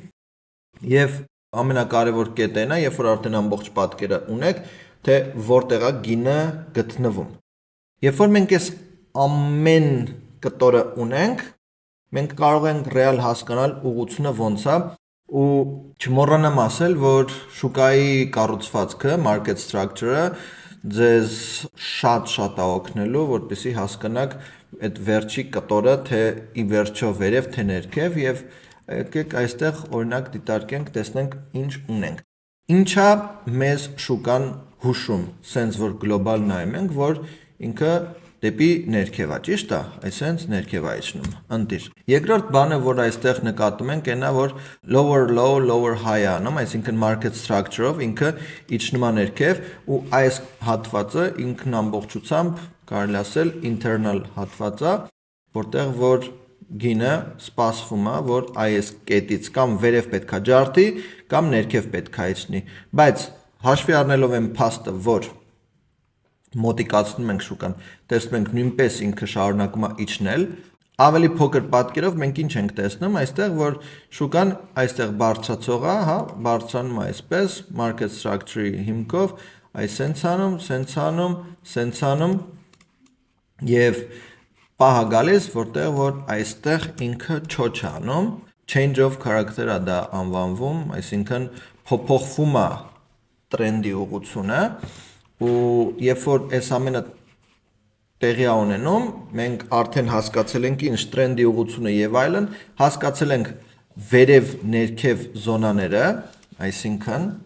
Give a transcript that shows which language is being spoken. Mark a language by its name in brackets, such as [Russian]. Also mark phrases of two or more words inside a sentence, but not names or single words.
[Armenian] եւ ամենակարևոր կետն է, երբ որ արդեն ամբողջ պատկերը ունեք, թե որտեղ է գինը գտնվում։ Երբ որ մենք այս ամեն կտորը ունենք, մենք կարող ենք ռեալ հասկանալ ուղղությունը ոնց է ու չմոռանամ ասել, որ շուկայի կառուցվածքը, [English] market structure-ը [Armenian] ձեզ շատ է օգնելու, որպեսզի հասկանաք այդ վերջի կտորը, թե ի վերջո վերև, թե ներքև եւ եկեք այստեղ օրինակ դիտարկենք, տեսնենք ինչ ունենք։ Ինչա մեզ շուկան հուշում, sense որ գլոբալ նայում ենք, որ ինքը դեպի ներքև է, ճիշտ է, այսինքն ներքև է իջնում, ընտիր։ Երկրորդ բանը, որ այստեղ նկատում ենք, այնա որ [English] lower low, lower high [Armenian] անում, այսինքն [English] market structure-ով [Armenian] ինքը իջնում է ներքև ու այս հատվածը ինքն ամբողջությամբ կարելի ասել internal հատված է, որտեղ որ գինը սպասվում է, որ այս կետից կամ վերև պետքա ջարդի, կամ ներքև պետքա իջնի, բայց հաշվի առնելով այն փաստը, որ մոտիկացնում ենք շուկան, տեսնում ենք նույնպես ինքը շարունակում է իջնել, ավելի փոքր պատկերով մենք ինչ ենք տեսնում, այստեղ որ շուկան այստեղ բարձրացող է, հա, բարձրանում է այսպես, [English] market structure-ի [Armenian] հիմքով, այս sense անում, եւ պահա գալիս, որտեղ որ այստեղ ինքը չոչ անում, [English] change of character-ը [Armenian] դա անվանվում, այսինքն փոփոխվում է տրենդի ուղղությունը ու երբ որ այս ամենը տեղի է ունենում, մենք արդեն հասկացել ենք ինչ տրենդի ուղղությունը եւ այլն, հասկացել ենք վերև ներքև զոնաները, այսինքն